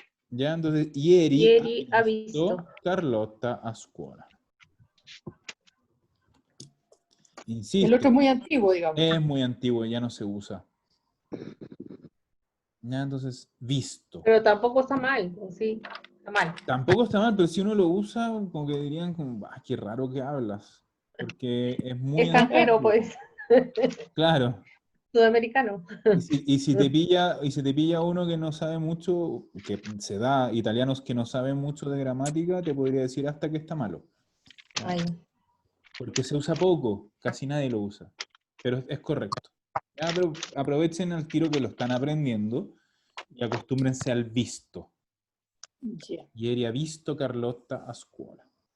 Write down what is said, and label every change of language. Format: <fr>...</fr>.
<it>Ya, entonces, ieri ha visto Carlotta a scuola.</it> <es>Insisto. El otro es muy antiguo, digamos. Es muy antiguo, ya no se usa. Ya, entonces, visto. Pero tampoco está mal, ¿o sí? Está mal. Tampoco está mal, pero si uno lo usa, como que dirían, como, qué raro que hablas. Porque es muy Extranjero, antiguo. pues. Claro. Sudamericano. Y si te pilla uno que no sabe mucho, que se da italianos que no saben mucho de gramática, te podría decir hasta que está malo. Ay, Porque se usa poco, casi nadie lo usa. Pero es correcto. Ya, pero aprovechen al tiro que lo están aprendiendo y acostúmbrense al visto. Ya.</es> <it>Ieri ha visto Carlotta a scuola.</it>